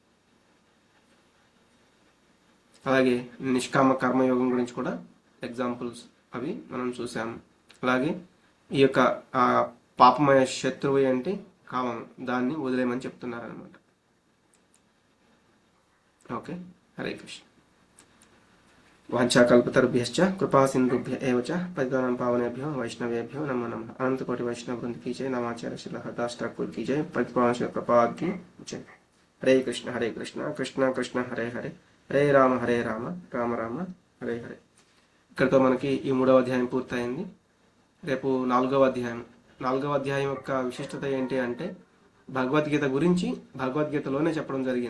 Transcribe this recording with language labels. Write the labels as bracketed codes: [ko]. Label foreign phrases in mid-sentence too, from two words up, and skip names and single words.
[te] అలాగే నిష్కామ కర్మయోగం గురించి కూడా ఎగ్జాంపుల్స్ అవి మనం చూసాము. అలాగే ఈ యొక్క పాపమయ శత్రువు ఏంటి? కామం. దాన్ని వదిలేయమని చెప్తున్నారు అనమాట. ఓకే, [sa] హరే కృష్ణ. వాంఛాకల్పతరుభ్యశ్చ కృపా సింధుభ్య ఏవ చ పతితానాం పావనేభ్యో వైష్ణవేభ్యో నమో నమః. [hi] अनंतकोटि वैष्णव वृंद की जय, नामाचार्य श्रील हरिदास ठाकुर की जय, प्रतिपादन कृपाद की जय. [sa] హరే కృష్ణ కృష్ణ కృష్ణ హరే హరే, హరే రామ రామ రామ హరే హరే. [te] ఇక్కడితో మనకి ఈ 3వ అధ్యాయం పూర్తయింది. రేపు 4వ అధ్యాయం. 4వ అధ్యాయం యొక్క విశిష్టత ఏంటి అంటే భగవద్గీత గురించి భగవద్గీతలోనే చెప్పడం జరిగింది.